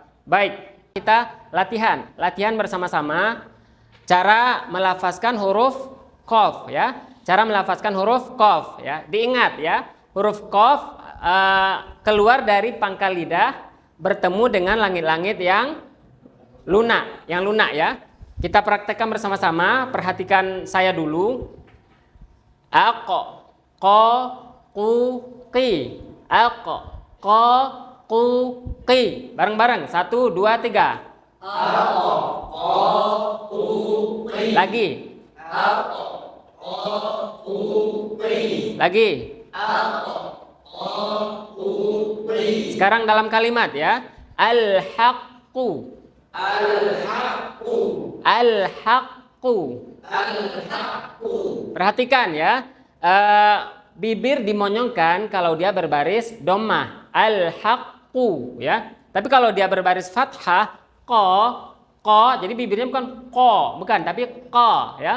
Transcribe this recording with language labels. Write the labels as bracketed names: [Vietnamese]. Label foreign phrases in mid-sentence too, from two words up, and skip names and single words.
[Indonesian] Baik, kita latihan bersama-sama cara melafazkan huruf qaf ya, cara melafazkan huruf qaf ya. Diingat ya, huruf qaf keluar dari pangkal lidah bertemu dengan langit-langit yang lunak ya. Kita praktekkan bersama-sama, perhatikan saya dulu. [Arabic] Aqo, ko, ku, qi. Aqo, ko, ku, qi. [Indonesian] Bareng-bareng, 1, 2, 3. [Arabic] Aqo, ko, ku, qi. [Indonesian] Lagi. [Arabic] Aqo, ko, ku, qi. Lagi. Aqo, ko, ku, qi. [Indonesian] Sekarang dalam kalimat ya. [Arabic] Al-haqqu. Al-haqqu. [Indonesian] Perhatikan ya, bibir dimonyongkan kalau dia berbaris dhammah, al-haqqu ya. Tapi kalau dia berbaris fathah, ko, jadi bibirnya bukan ko, bukan, tapi ko ya.